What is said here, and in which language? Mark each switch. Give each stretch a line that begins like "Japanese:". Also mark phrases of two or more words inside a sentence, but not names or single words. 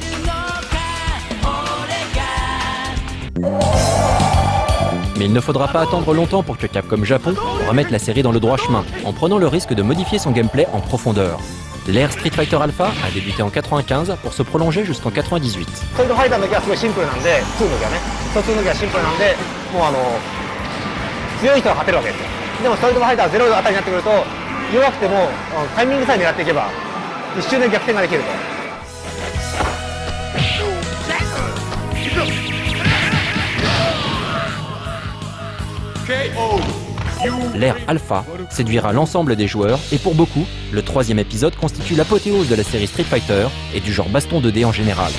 French: Mais il ne faudra pas attendre longtemps pour que Capcom Japon remette la série dans le droit chemin, en prenant le risque de modifier son gameplay en profondeur. L'ère Street Fighter Alpha a débuté en 95 pour se prolonger jusqu'en 98.
Japanese: Street Fighter の時はすごいシンプルなんで、2の時はね、2の時はシンプルなんで、もう強い人が勝てるわけですよ。でもストリートファイター0あたりになってくると、弱くてもタイミングさえ狙っていけば一瞬で逆転ができると。
French: L'ère Alpha séduira l'ensemble des joueurs et pour beaucoup, le troisième épisode constitue l'apothéose de la série Street Fighter et du genre baston 2D en général.